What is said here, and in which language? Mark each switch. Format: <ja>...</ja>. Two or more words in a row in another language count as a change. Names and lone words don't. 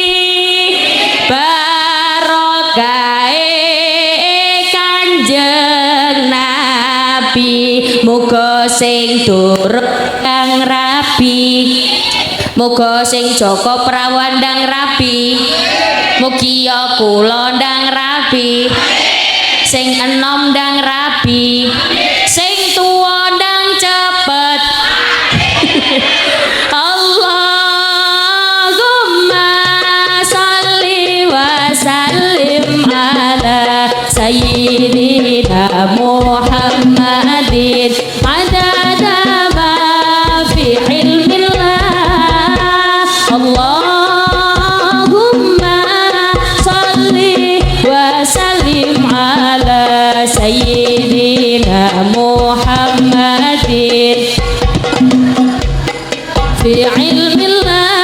<jv>Barokahe Kanjeng Nabi, muga sing durung kang rabi, muga sing Joko Prawan ndang rabi, mugi ya kula ndang rabi, sing enom ndang rabi, sing tuwa ndang cepet.</jv> <ar>اللهم صل وسلم على سيدنا محمد عدد ما في علم الله. اللهم صل وسلم على سيدنا محمد في علم الله.</ar>